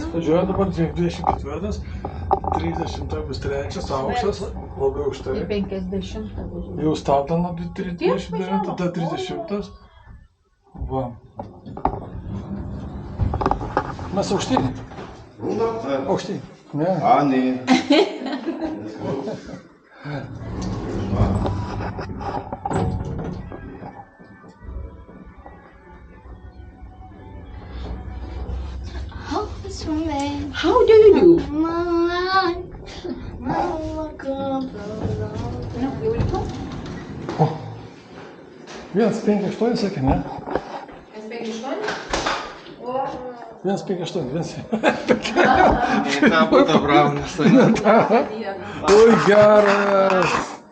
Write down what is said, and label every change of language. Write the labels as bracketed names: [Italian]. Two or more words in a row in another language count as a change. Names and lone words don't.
[Lithuanian] Važiuoja dabar 24, 30 bus 3 aukštas, labai aukštai. 50. Jau startą nuo 29, tada 30. Va. Mes aukštyn. Aukštyn. Ne. A, ne. [English] How do you do? No, you will come. [Lithuanian] 1,58 sakė, ne? 1,58? 1,58, 1. Tapo tą brauną. Oi, geras.